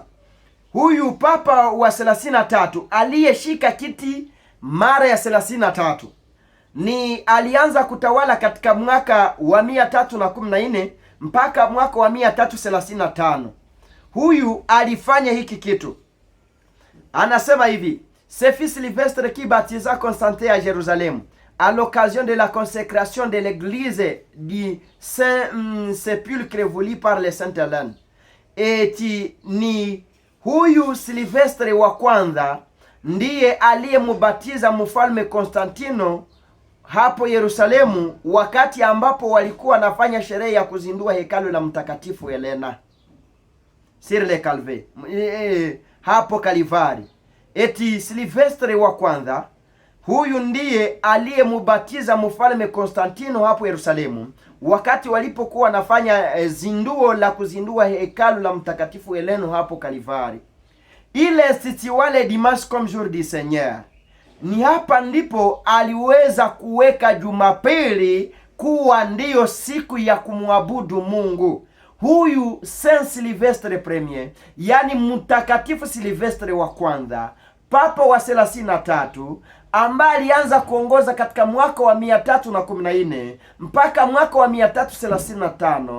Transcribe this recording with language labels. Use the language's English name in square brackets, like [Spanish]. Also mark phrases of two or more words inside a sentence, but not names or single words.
[Swahili] Huyu papa wa 33 aliyeshika kiti mara ya 33 ni alianza kutawala katika mwaka wa 314 mpaka mwaka wa 335. Huyu alifanya hiki kitu. Anasema hivi: [French] Ce fils Sylvestre qui baptisa Constantin à Jérusalem à l'occasion de la consécration de l'église du Saint-Sépulcre voulu par les Sainte Hélène. [Swahili] Eti ni huyu Silvestre wa kwanza ndiye aliyemubatiza mfalme Konstantino hapo Yerusalemu, wakati ambapo walikuwa wanafanya sherehe ya kuzindua hekalu la Mtakatifu Helena [French] sur le Calvaire, [Swahili] hapo Kalivari. Eti Silvestre wa kwanza huyu ndiye aliyemubatiza mfalme Konstantino hapo Yerusalemu, wakati walipokuwa wanafanya zinduo la kuzindua hekalu la Mtakatifu Helena hapo Kalivari. [French] Ile situale dimanche comme jour du Seigneur. [Swahili] Ni hapa ndipo aliweza kuweka Jumapili kuwa ndiyo siku ya kumwabudu Mungu. Huyu Saint Silvestre Premier, yani mtakatifu Silvestre wa kwanza, papa wa 33, ambaye alianza kuongoza katika mwaka wa 314 mpaka mwaka wa 335.